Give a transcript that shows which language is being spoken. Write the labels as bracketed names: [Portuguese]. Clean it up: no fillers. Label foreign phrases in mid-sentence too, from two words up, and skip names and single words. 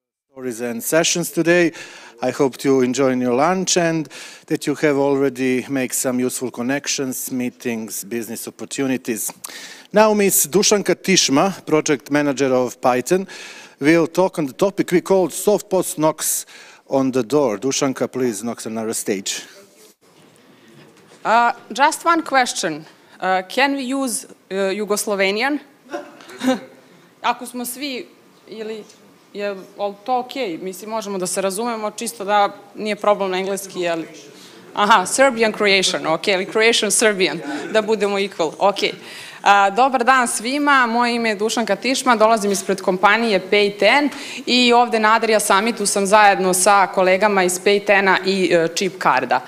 [English] stories and sessions today. I hope you enjoy your lunch and that you have already made some useful connections, meetings, business opportunities. Now Ms. Dušanka Tišma, project manager of Python, will talk on the topic we called Soft POS knocks on the door. Dušanka, please, knocks on our stage. Just one question. Can we use Jugoslovenian? [Serbian] Ako smo svi ili je to okej? Mislim, možemo da se razumemo, čisto da nije problem na engleski, ali... Aha, [English] Serbian Croatian, [Serbian] okej, ili [English] Croatian Serbian, [Serbian] da budemo equal, okej. Dobar dan svima, moje ime je Dušanka Tišma, dolazim ispred kompanije Pay10 i ovde na Adria Summitu sam zajedno sa kolegama iz Pay10-a i Chip Carda.